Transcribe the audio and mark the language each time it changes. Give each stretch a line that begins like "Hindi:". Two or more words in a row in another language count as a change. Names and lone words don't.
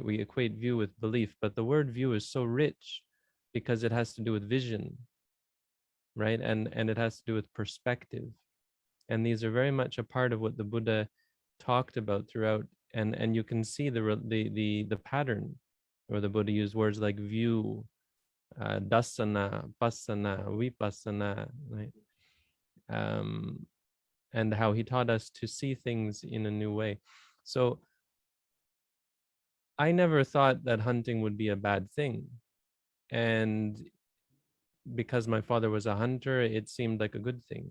English: We equate view with belief, but the word view is so rich because it has to do with vision, right? And it has to do with perspective. And these are very much a part of what the Buddha talked about throughout. And you can see the pattern where the Buddha used words like view,
Pali: dasana, pasana, vipassana,
English: right? And how he taught us to see things in a new way. So I never thought that hunting would be a bad thing. And because my father was a hunter, it seemed like a good thing.